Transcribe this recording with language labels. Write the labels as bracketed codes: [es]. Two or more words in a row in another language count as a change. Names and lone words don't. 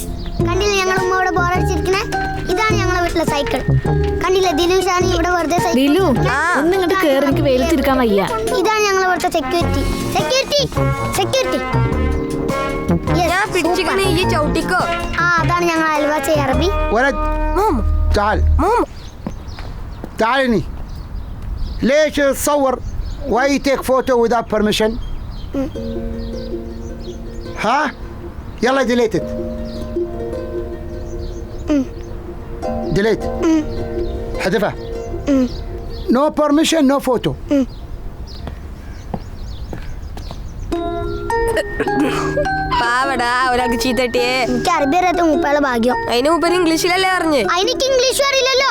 [ml] കണ്ടില്ലേ ഞങ്ങൾ ഉമ്മയോട് ബോറടിച്ചിരിക്കണേ? ഇതാണ് ഞങ്ങളെ വീട്ടിലെ സൈക്കിൾ. കണ്ടില്ലേ ദിലുഷാണ് ഇവിടെ വെറുതെ ദിലു ഒന്ന് ഇങ്ങോട്ട് കേറി, എനിക്ക് വെയിലത്തിരിക്കാൻ വയ്യ. ഇതാണ് ഞങ്ങളെ ഇവിടുത്തെ സെക്യൂരിറ്റി. സെക്യൂരിറ്റി സെക്യൂരിറ്റി അതാണ് ഞങ്ങൾ അയൽവാസി അറബി. [ar] تعال تعالني ليش تصور [en] why take photo without permission [ar] ها يلا [en] deleted delete حذفها no permission no photo [ml] പാവടാ ഒരാൾക്ക് ചീത്തട്ടിയേ. എനിക്ക് അറബി അറിയാത്ത മൂപ്പയുടെ ഭാഗ്യം. അതിന് മുമ്പ് ഇംഗ്ലീഷിലല്ലേ അറിഞ്ഞ്. അതിനെനിക്ക് ഇംഗ്ലീഷും അറിയില്ലല്ലോ.